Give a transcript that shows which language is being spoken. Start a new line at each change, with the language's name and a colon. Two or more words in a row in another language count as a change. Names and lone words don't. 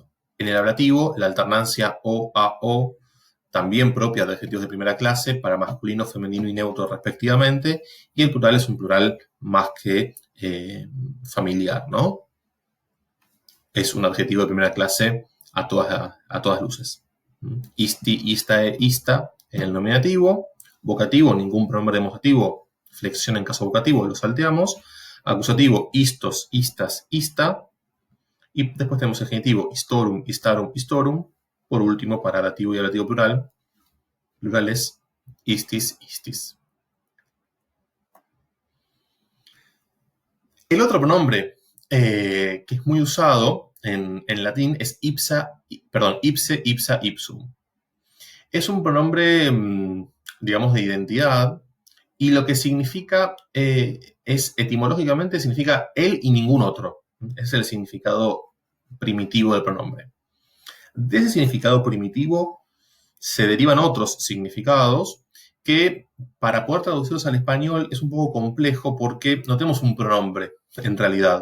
Spanish: En el ablativo, la alternancia o a o, también propia de adjetivos de primera clase, para masculino, femenino y neutro respectivamente, y el plural es un plural más que familiar, ¿no? Es un adjetivo de primera clase a todas luces.
Latin: Isti, ista, ista
Spanish: en el nominativo. Vocativo, ningún pronombre demostrativo, flexión en caso vocativo, lo salteamos. Acusativo,
Latin: istos, istas, ista.
Spanish: Y después tenemos el genitivo,
Latin: istorum, istarum, istorum.
Spanish: Por último, para dativo y ablativo plural, plurales,
Latin: istis, istis.
Spanish: El otro pronombre que es muy usado en latín es
Latin: ipse, ipsa, ipsum.
Spanish: Es un pronombre, digamos, de identidad, y lo que significa etimológicamente significa él y ningún otro. Es el significado primitivo del pronombre. De ese significado primitivo se derivan otros significados que, para poder traducirlos al español, es un poco complejo porque no tenemos un pronombre, en realidad.